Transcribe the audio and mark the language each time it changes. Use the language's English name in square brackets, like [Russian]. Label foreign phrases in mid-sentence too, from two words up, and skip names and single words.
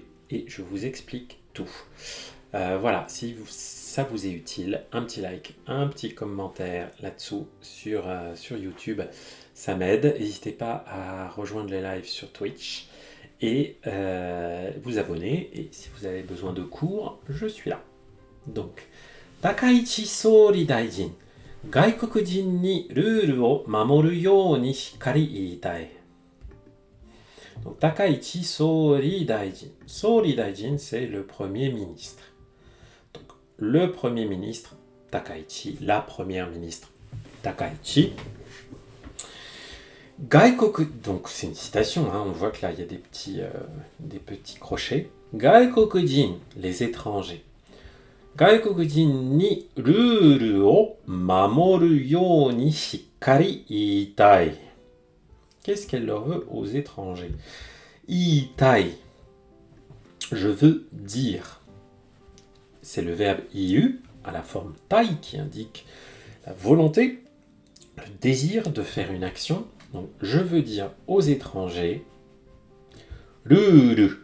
[French] Et je vous explique tout. Voilà, si ça vous est utile, un petit like, un petit commentaire là-dessous sur YouTube, ça m'aide. N'hésitez pas à rejoindre les lives sur Twitch et vous abonner. Et si vous avez besoin de cours, je suis là. [Japanese] Donc, Takaichi 総理大臣, 外国人にルールを守るようにしっかり言いたい。Donc, Takaichi 総理大臣. 総理大臣, [French] c'est le premier ministre. Donc, le premier ministre Takaichi, la première ministre Takaichi. Gaikoku, donc c'est une citation, hein, on voit que là il y a des petits crochets. Gaikokujin, les étrangers. [Japanese] 外国人にルールを守るようにしっかり言いたい。 [French] Qu'est-ce qu'elle leur veut aux étrangers? [Japanese] 言いたい. [French] Je veux dire. C'est le verbe iu à la forme tai qui indique la volonté, le désir de faire une action. Donc, je veux dire aux étrangers. Ruru.